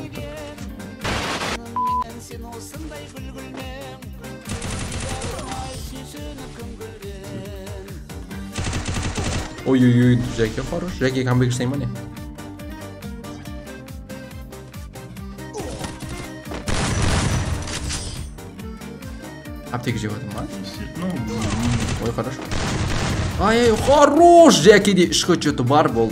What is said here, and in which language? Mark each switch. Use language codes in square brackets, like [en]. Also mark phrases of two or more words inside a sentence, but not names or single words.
[kk] Ой-ой-ой, Жәке хорош. Жәке камбек жасай ма не? Аптека жеп атым ма? Ой, [ru] хорош. Ай, хорош! [kk] Жәкеде 3 что-то бар болды.